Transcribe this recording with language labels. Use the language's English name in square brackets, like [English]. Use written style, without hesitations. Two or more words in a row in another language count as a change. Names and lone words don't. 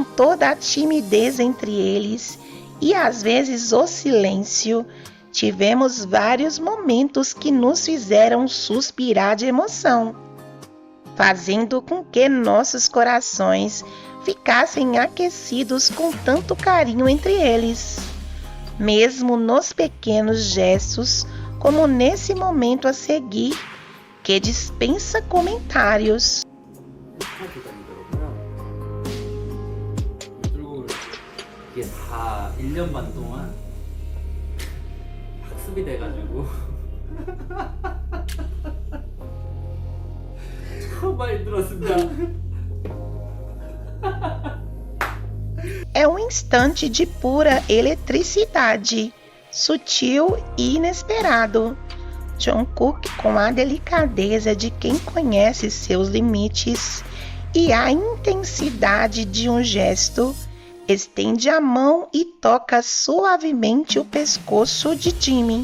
[Portuguese] toda a timidez entre eles e às vezes o silêncio, tivemos vários momentos que nos fizeram suspirar de emoção, fazendo com que nossos corações ficassem aquecidos com tanto carinho entre eles, mesmo nos pequenos gestos, como nesse momento a seguir, que dispensa comentários. [Korean] 이게 다 1년 반 동안 학습이 돼가지고 정말 힘들었습니다. [Portuguese] É um instante de pura eletricidade, sutil e inesperado. Jungkook, com a delicadeza de quem conhece seus limites e a intensidade de um gesto, estende a mão e toca suavemente o pescoço de Jimin.